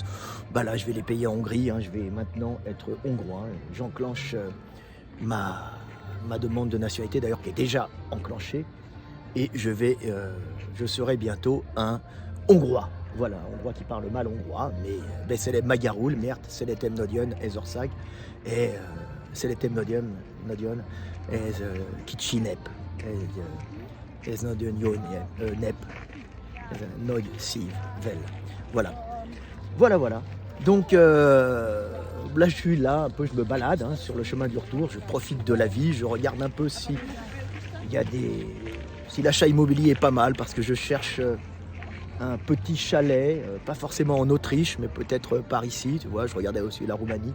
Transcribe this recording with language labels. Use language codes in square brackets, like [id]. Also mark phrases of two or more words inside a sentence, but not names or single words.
[fr] Bah là, je vais les payer en Hongrie, hein, je vais maintenant être hongrois. J'enclenche ma demande de nationalité, d'ailleurs, qui est déjà enclenchée, et je serai bientôt un Hongrois. Voilà, un Hongrois qui parle mal hongrois, mais [hu] beszélek magyarul, mert szeretem nagyon ez ország, et szeretem nagyon ez kicsi nép, ez nagyon jó nép, ez nagy szívvel. [fr] Voilà. Voilà. Donc là je suis là, un peu, je me balade, hein, sur le chemin du retour, je profite de la vie, je regarde un peu si l'achat immobilier est pas mal, parce que je cherche un petit chalet, pas forcément en Autriche, mais peut-être par ici, tu vois, je regardais aussi la Roumanie.